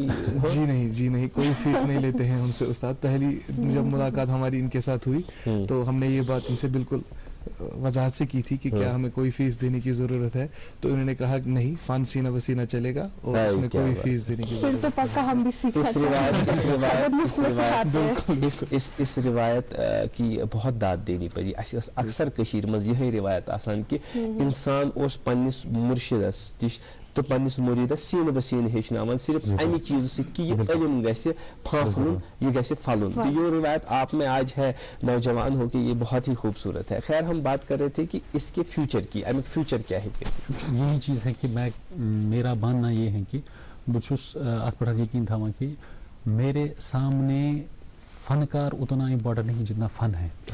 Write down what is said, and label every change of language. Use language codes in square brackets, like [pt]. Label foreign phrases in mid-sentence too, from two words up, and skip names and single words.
[ur] جی نہیں, کوئی فیس نہیں لیتے ہیں ان سے استاد. پہلی جب ملاقات ہماری ان کے ساتھ ہوئی تو ہم نے یہ بات ان سے بالکل وضاحت سے کی تھی کہ کیا ہمیں کوئی فیس دینے کی ضرورت ہے, تو انہوں نے کہا کہ نہیں, فن سینہ بسینہ چلے گا اور اس میں کوئی فیس دینے کی ضرورت ہے. تو پکا ہم بھی اس روایت کی بہت داد دینی پڑی. [ks] اکثر کشیر مز یہ روایت آسان کہ انسان اس پنس مرشدس نش تو پنس مریدس سین بسین ہیچناوان صرف امی چیز سے کہ یہ علم گھس پھانفلن, یہ گھس پھلن. [ur] تو یہ روایت آپ میں آج ہے نوجوان ہو کے, یہ بہت ہی خوبصورت ہے. خیر ہم بات کر رہے تھے کہ اس کے فیوچر کی, امیک فیوچر کیا ہے؟ یہی چیز ہے کہ میرا ماننا یہ ہے کہ بہت [ks] ات پہ یقین تھاوان [ur] کہ میرے سامنے فنکار اتنا امپورٹنٹ نہیں جتنا فن ہے.